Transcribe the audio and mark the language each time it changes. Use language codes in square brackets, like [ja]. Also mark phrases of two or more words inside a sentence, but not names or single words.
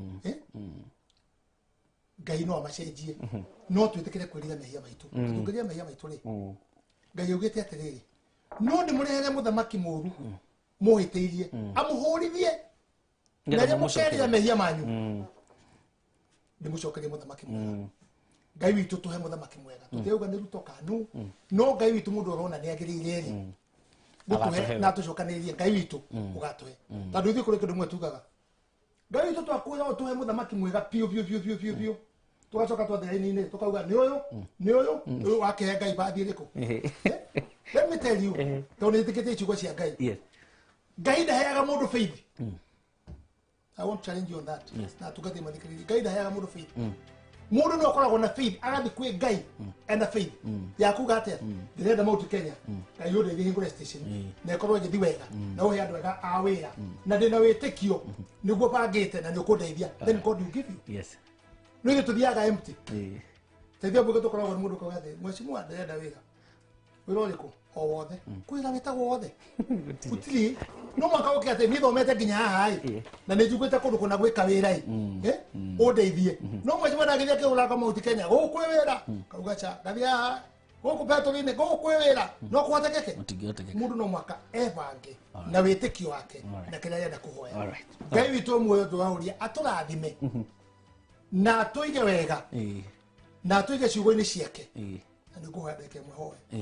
[ki] Ngai no amacenjie no twĩtĩkĩre kwĩrira mehia maitũ tũngĩrĩa mehia maitũ rĩ Ngai augĩte atĩrĩrĩ no ndĩmũrehere mũthamaki mũru mũhĩtĩirie amũhũrithie na rĩrĩa mũkerĩra mehia manyu ndĩmũcokerie mũthamaki mwega Ngai witũ tũhe mũthamaki mwega tũtiuga nĩ Ruto KANU no Ngai witũ mũndũ ũrona nĩ agĩrĩire rĩ gũtũhe na tũcokanĩrĩrie Ngai witũ ũgatũhe tondũ ithuĩ kũrĩ kĩndũ mwe tugaga Ngai witũ twakuoya tũhe mũthamaki mwega piũ tugacoka twathiĩ raini-inĩ tukauga nĩ ũyũ wakehe Ngai bathi ĩrĩkũ [en] let me tell you [ki] tondũ nĩtĩkĩtie iciugo cia Ngai Ngai ndaheaga mũndũ faith [en] I want to challenge you on that [ki] na tugathiĩ mathikĩrĩria Ngai ndaheaga mũndũ faith mũndũ no akoragwo na faith agathiĩ kwĩ Ngai ena faith ya kuga atĩa ndĩrenda Mount Kenya Ngai ũndeithie hingũre station na ĩkorwo ĩgĩthiĩ wega na ũhe andũ ega a wĩra na ndĩna wĩtĩkio nĩguo bangĩte na nĩũkũndeithia [en] then God will give you [ki] no ithuĩ tũthiaga empty teithia mbũge tũkoragwo nĩ mũndũ kauga atĩ mheshimiwa ndĩrenda wĩra ũrĩkũ o wothe kwĩra wĩtagwo wothe gũtirĩ no mwaka ũkĩ atĩ nĩthomete nginya haha na nĩnjiguĩte kũndũ kũna gwĩka wĩra ũndeithie no mheshimiwa ndagĩthia kĩgũra kwa Mount Kenya gũkwĩ wĩra kauga cha ngathiĩ haha gũkũ petro-inĩ gũkwĩ wĩra no kũhotekeke mũndũ no mwaka ebange na wĩtĩkio wake na kĩrĩa arenda kũhoya Ngai witũ muoyo tũraũria atũrathime na tũige wega na tũige ciugo-inĩ ciake na nĩngũhoya ndagĩka ĩmwe hoe